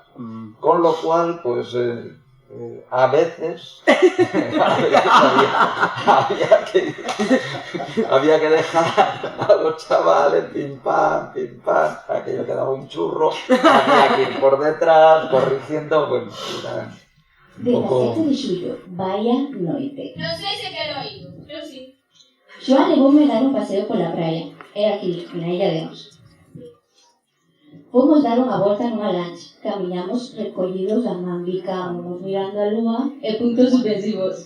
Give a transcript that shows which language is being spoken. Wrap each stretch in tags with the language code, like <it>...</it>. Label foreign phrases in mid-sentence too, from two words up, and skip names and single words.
<es>Con lo cual, pues a veces había que dejar a los chavales pim pam, aquello quedaba un churro, había que ir por detrás corrigiendo, bueno, era un poco...</es> <gl>17 de xullo, vaya noite. Non sei se quero ir, eu sí. Xoan levoume dar un paseo pola praia, é aquí, na illa de Ons. Fomos dar unha volta nunha lancha, camiñamos recollidos a man, bicámonos mirando a lúa e puntos suspensivos.</gl>